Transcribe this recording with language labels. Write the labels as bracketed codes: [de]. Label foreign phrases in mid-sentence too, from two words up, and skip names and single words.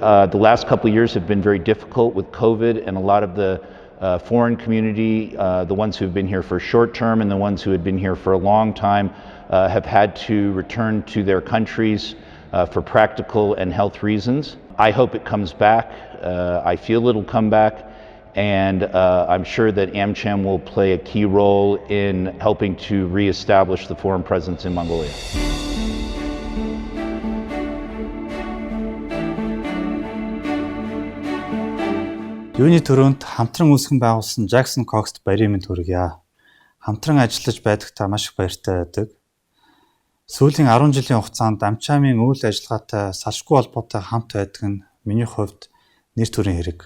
[en] The last couple of years have been very difficult with COVID, and a lot of the foreign community, the ones who have been here for a short term and the ones who had been here for a long time, have had to return to their countries for practical and health reasons. I hope it comes back. I feel it'll come back, and I'm sure that AmCham will play a key role in helping to reestablish the foreign presence in Mongolia. [mn] Юуны төрөнд хамтран үүсгэн байгуулсан Jackson Cox-т баярын мэнд хүргье. Хамтран ажиллаж байдагтаа маш их баяртай байдаг. Сүүлийн 10 жилийн хугацаанд AmCham-ийн үйл ажиллагаатай салшгүй холбоотой хамт байдаг нь миний хувьд нэр төрийн хэрэг.